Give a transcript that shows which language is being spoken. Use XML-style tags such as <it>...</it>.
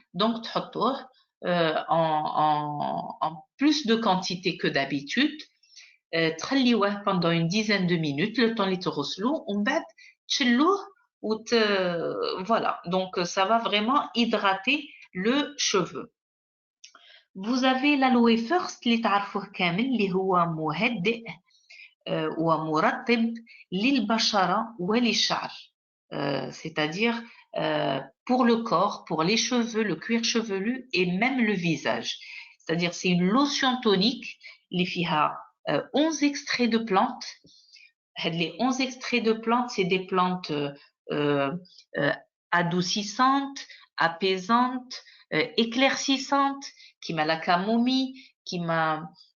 <fr>Donc,</fr> <ar>تحطوه</ar> <fr>en plus de quantité que d'habitude.</fr> <ar>تخليوه</ar> <fr>pendant une dizaine de minutes, le temps</fr> <ar>اللي تغسلوه, ومن بعد تشلوه</ar> <fr>voilà. Donc, ça va vraiment hydrater le cheveu. Vous avez l'aloe first</fr> <ar>اللي تعرفوه كامل اللي هو مهدئ ومرطب للبشرة وللشعر.</ar> <fr>C'est-à-dire pour le corps, pour les cheveux, le cuir chevelu et même le visage. C'est-à-dire c'est une lotion tonique</fr> <ar>اللي فيها</ar> <fr>11 extraits de plantes. Les 11 extraits de plantes, c'est des plantes adoucissantes, apaisantes, éclaircissantes, qui m'a la camomille, qui m'a...</fr>